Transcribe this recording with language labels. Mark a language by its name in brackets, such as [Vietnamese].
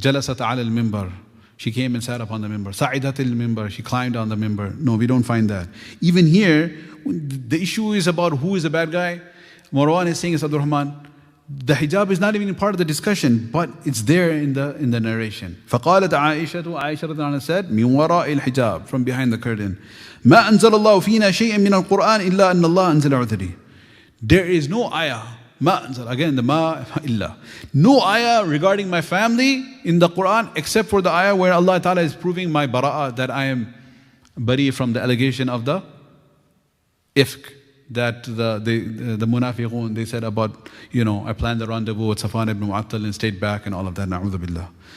[Arabic] جَلَسَتْ عَلَى الْمِمْبَر. [English] She came and sat upon the mimbar. [Arabic] صَعِدَتِ الْمِمْبَر. [English] She climbed on the mimbar. No, we don't find that. Even here, the issue is about who is the bad guy. Marwan is saying it's Abdurrahman. the hijab is not even part of the discussion, but it's there in the narration. [Arabic] فقالت عائشة, Aisha رضي عنها [English] said, [Arabic] من وراء الحجاب, [English] from behind the curtain. [Arabic] ما أنزل الله فينا شيئا من القرآن إلا أن الله أنزل عذري. [English] There is no ayah. [Arabic] ما أنزل, [English] again the ma illa. No ayah regarding my family in the Quran except for the ayah where Allah Ta'ala is proving my bara'ah, that I am bari from the allegation of the ifk, that the munafiqun, they said about, I planned the rendezvous with Safwan ibn Mu'attal and stayed back and all of that. Na'udhu billah.